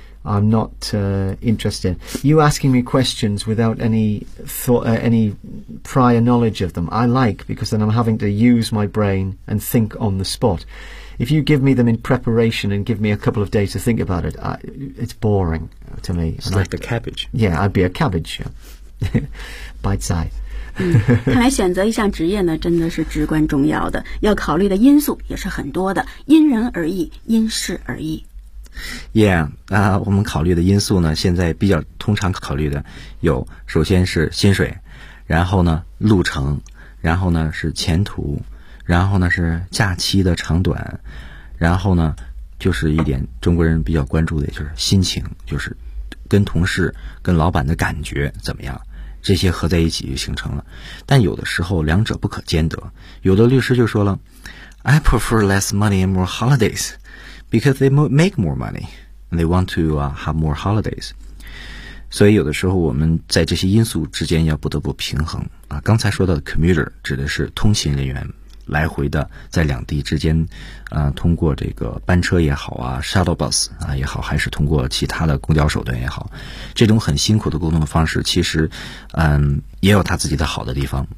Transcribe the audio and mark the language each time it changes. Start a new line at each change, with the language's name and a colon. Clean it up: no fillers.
English: I'm not interested. You asking me questions without any thought, any prior knowledge of them, I like, because then I'm having to use my brain and think on the spot. If you give me them in preparation and give me a couple of days to think about it, it's boring to me. It's like a cabbage. Yeah, I'd be a cabbage, yeah. 白菜
Chinese: 看来选择一项职业呢真的是至关重要的，要考虑的因素也是很多的，因人而异，因事而异。 Yeah, 我们考虑的因素呢，现在比较通常考虑的有，首先是薪水，然后呢路程，然后呢是前途，然后呢是假期的长短，然后呢就是一点中国人比较关注的，就是心情，就是跟同事跟老板的感觉怎么样，这些合在一起就形成了。但有的时候两者不可兼得，有的律师就说了，
English: I prefer less money and more holidays because they make more money and they want to have more holidays.
Chinese: 所以有的时候我们在这些因素之间要不得不平衡啊。刚才说到的 commuter 指的是通勤人员，来回的在两地之间通过这个班车也好啊 shuttle bus 啊也好，还是通过其他的公交手段也好，这种很辛苦的沟通的方式其实也有他自己的好的地方。